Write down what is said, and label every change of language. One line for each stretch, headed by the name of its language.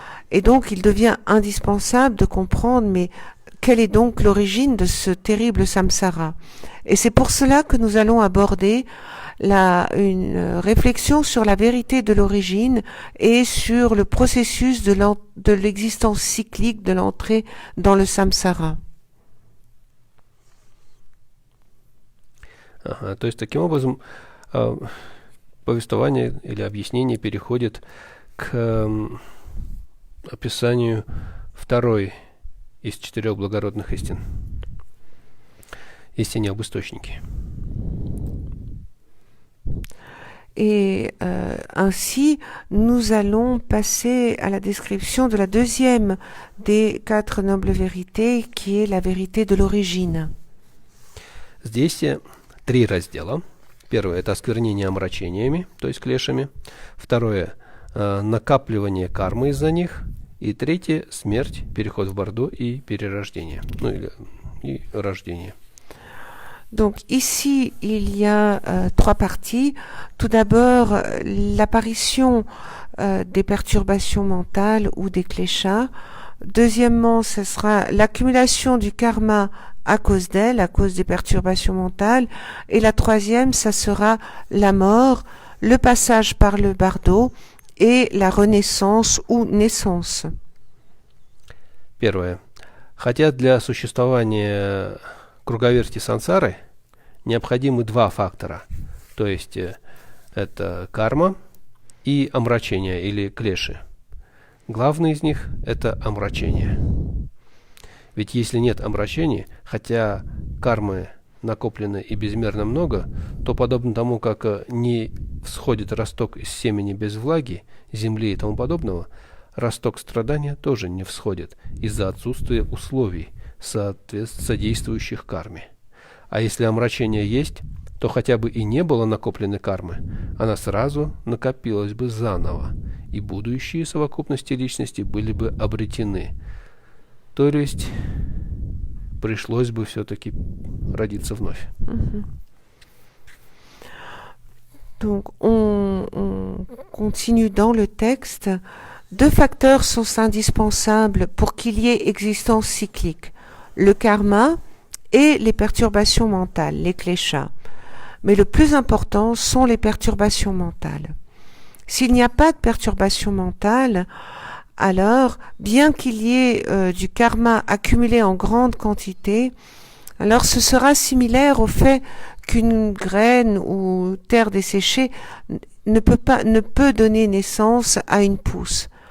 French: Et donc il devient indispensable de comprendre, mais quelle est donc l'origine de ce terrible samsara? Et c'est pour cela que nous allons aborder une réflexion sur la vérité de l'origine et sur le processus de l'existence cyclique de l'entrée dans le samsara.
Russian: Ага, то есть таким образом повествование или объяснение переходит к описанию второй из 4 благородных истин. Истине об источнике. Et ainsi, nous allons passer à la description de la deuxième des 4 nobles vérités, qui est la vérité de l'origine. Здесь 3 раздела. Первое – это осквернение омрачениями, то есть клешами. Второе – накапливание кармы из-за них. И третье – смерть, переход в Бордо и перерождение. Ну, и рождение.
French: Donc ici, il y a 3 parties. Tout d'abord, l'apparition des perturbations mentales ou des kléchas. Deuxièmement, ce sera l'accumulation du karma à cause d'elles, à cause des perturbations mentales. Et la troisième, ça sera la mort, le passage par le bardo et la renaissance ou naissance.
Russian: Первое. Хотя для существования круговерти сансары необходимы 2 фактора, то есть это карма и омрачение или клеши. Главный из них – это омрачение. Ведь если нет омрачения, хотя кармы накоплено и безмерно много, то подобно тому, как не всходит росток из семени без влаги, земли и тому подобного, росток страдания тоже не всходит из-за отсутствия условий, содействующих карме. А если омрачение есть, то хотя бы и не было накопленной кармы, она сразу накопилась бы заново, и будущие совокупности личности были бы обретены. То есть пришлось бы все-таки родиться вновь.
French: Donc on continue dans le texte. 2 facteurs sont indispensables pour qu'il y ait existence cyclique. Le karma et les perturbations mentales, les kléchas. Mais le plus important sont les perturbations mentales. S'il n'y a pas de perturbations mentales, alors, bien qu'il y ait du karma accumulé en grande quantité, alors ce sera similaire au fait qu'une graine ou terre desséchée ne peut donner naissance à une pousse.